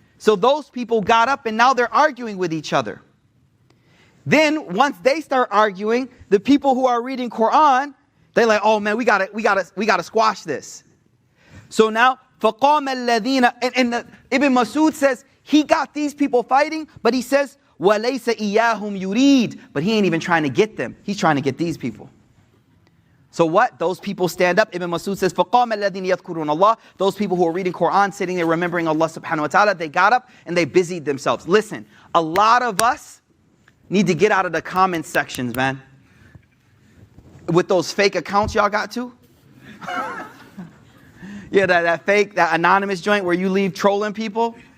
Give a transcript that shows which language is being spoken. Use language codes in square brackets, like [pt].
[en] So those people got up and now they're arguing with each other. Then once they start arguing, the people who are reading Quran, they're like, oh man, we gotta squash this. So now, [ar] فَقَامَ الَّذِينَ, [en] and Ibn Masud says, he got these people fighting, but he says, [ar] وَلَيْسَ إِيَّاهُمْ يُرِيد. [en] But he ain't even trying to get them. He's trying to get these people. So what? Those people stand up. [ar] Ibn Masud says, فَقَامَ الَّذِينَ يَذْكُرُونَ اللَّهِ. [en] Those people who are reading Quran, sitting there remembering Allah subhanahu wa ta'ala, they got up and they busied themselves. Listen, a lot of us need to get out of the comment sections, man. With those fake accounts y'all got to. Yeah, that fake, that anonymous joint where you leave trolling people.